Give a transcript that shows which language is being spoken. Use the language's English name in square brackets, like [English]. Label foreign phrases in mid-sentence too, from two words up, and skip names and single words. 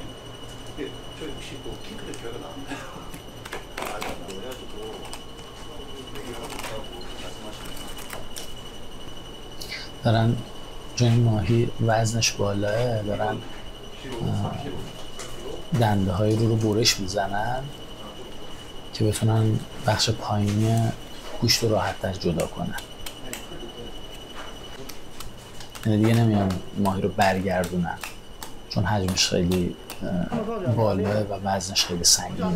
[Korean] 예, 저희 혹시 뭐 킹크랩 기회가 나왔나요? 아직 안 해가지고 얘기를 하고 있다고 말씀하시네요. [Persian] دارن چون این ماهی وزنش بالاه دارن دنده های رو برش میزنن که بتونن بخش پایینی گوشت رو راحت‌تر جدا کنن. یعنی دیگه نمیان ماهی رو برگردونن چون حجمش خیلی بالاه و وزنش خیلی سنگینه.